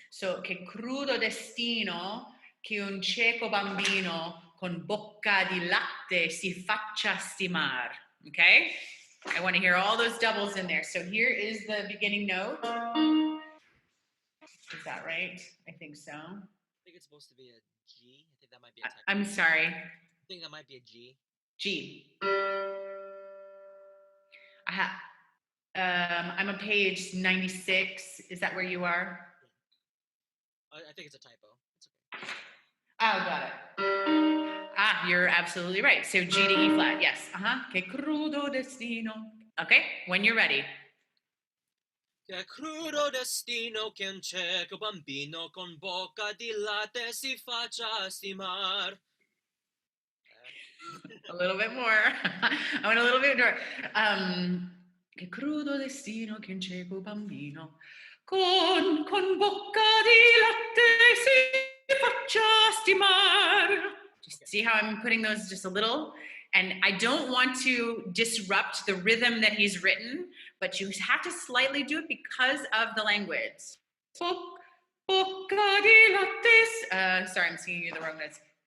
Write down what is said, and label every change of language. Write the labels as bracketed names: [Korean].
[Italian] So, che crudo destino che un cieco bambino con bocca di latte si faccia stimar. [English] Okay? I want to hear all those doubles in there. So here is the beginning note. Is that right? I think so. I think it's supposed to be a G. I think that might be a typo. I'm sorry. I think that might be a G. G. I'm on page 96. Is that where you are? I think it's a typo. It's okay. Oh, got it. You're absolutely right. So G to E flat, yes. [Italian] Che crudo destino. [English] Okay, when you're ready. [Italian] Che crudo destino che un cieco bambino con bocca di latte si faccia stimar. [English] A little bit more. I want a little bit more. [Italian] Che crudo destino che un cieco bambino con bocca di latte si faccia stimar. [English] Just see how I'm putting those just a little? And I don't want to disrupt the rhythm that he's written, but you have to slightly do it because of the language. [Italian] Bocca di latte. [English] Sorry, I'm singing you the wrong notes.